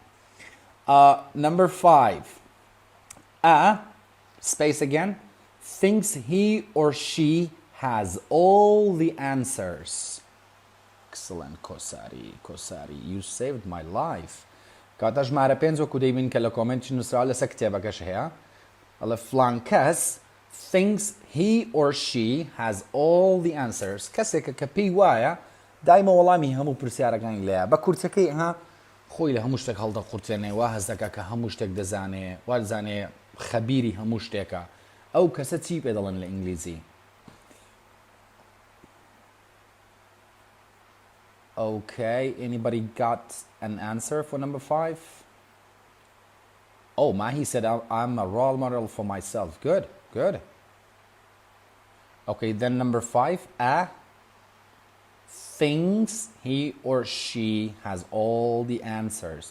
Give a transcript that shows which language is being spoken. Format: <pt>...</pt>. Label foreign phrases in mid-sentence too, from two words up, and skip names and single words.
<en>Number 5. A, space again, thinks he or she has all the answers. Excellent, Kosari. You saved my life.</en> <ckb>Kata ژمارە 5 وەکو دەبین کە لە کۆمنتی نووسراوە لەسەر کتێبەکەش هەیە. ئەڵێ فلان کەس</ckb> <en>thinks he or she has all the answers.</en> <ckb>کەسێکە کە پێی وایە دایمە وەڵامی هەموو پرسیارەکانی لێیە. بە کورتەکەی خۆی لە هەموو شتێک هەڵدەقورتێنێ وا هەست دەکا کە هەموو شتێک دەزانێ وا دەزانێ خەبیری هەموو شتێکە. ئەو کەسە چی پێ دەڵێن لە ئینگلیزی؟</ckb> <en>Okay, anybody got an answer for number 5? Oh, Mahi said I'm a role model for myself. Good. Okay, then number 5, a thinks he or she has all the answers.</en>